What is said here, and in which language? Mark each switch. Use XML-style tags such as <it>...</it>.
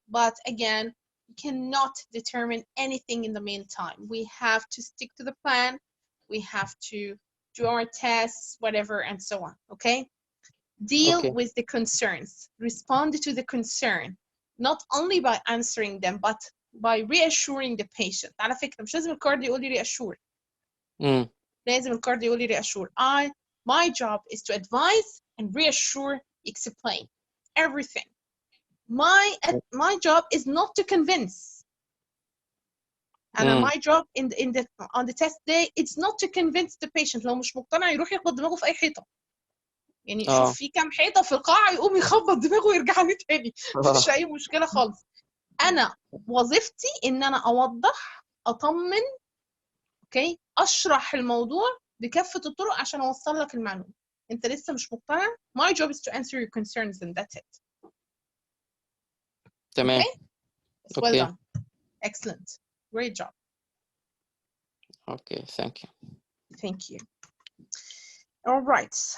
<en>But again, you cannot determine anything in the meantime. We have to stick to the plan. We have to do our tests, whatever, and so on. Okay? Deal with the concerns. Respond to the concern, not only by answering them, but by reassuring the patient.</en> <ar>على فكرة مش لازم الكارد يقول لي reassure. لازم الكارد يقول لي reassure.</ar> <en>My job is to advise and reassure, explain everything. My job is not to convince. And my job on the test day, it's not to convince the patient.</en> <ar>لو مش مقتنع يروح يخبط دماغه في أي حيطة. يعني شوف في كام حيطة في القاعة يقوم يخبط دماغه ويرجع لي تاني. مفيش أي مشكلة خالص. أنا وظيفتي إن أنا أوضح، أطمن، أوكي، أشرح الموضوع بكافة الطرق عشان أوصل لك المعلومة. أنت لسه مش مقتنع.</ar> <en>My job is to answer your concerns and that's it.</en> <ar>تمام.</ar> <en>Okay? Well done. Excellent. Great job. Okay, thank you. Thank you. All right.</en>